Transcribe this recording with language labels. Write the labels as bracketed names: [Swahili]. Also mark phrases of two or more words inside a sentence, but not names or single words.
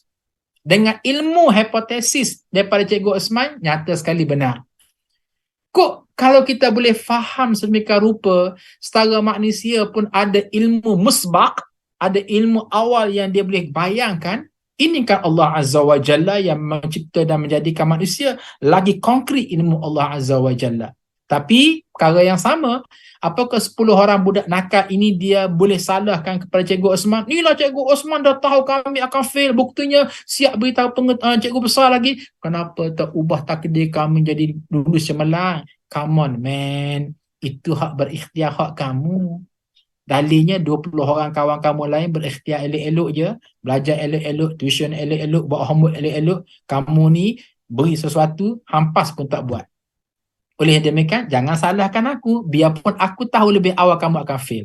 [Malay] Dengan ilmu hipotesis daripada Cikgu Osman, nyata sekali benar. Kok kalau kita boleh faham sedemikian rupa, setara manusia pun ada ilmu musbaq, ada ilmu awal yang dia boleh bayangkan, ini kan Allah [Arabic] Azza wa Jalla [Malay] yang mencipta dan menjadikan manusia, lagi konkret ilmu Allah [Arabic] Azza wa Jalla. [Malay] Tapi perkara yang sama, apakah 10 orang budak nakal ini dia boleh salahkan kepada Cikgu Osman? Inilah Cikgu Osman dah tahu kami akan fail, buktinya siap beritahu Cikgu besar lagi. Kenapa tak ubah takdir kami jadi lulus cemerlang? [English] Come on man, [Malay] itu hak berikhtiar hak kamu. Dalilnya 20 orang kawan kamu lain berikhtiar elok-elok je, belajar elok-elok, tuition elok-elok, buat homework elok-elok. Kamu ni beri sesuatu, hampas pun tak buat. Oleh demikian, jangan salahkan aku. Biarpun aku tahu lebih awal kamu akan fail.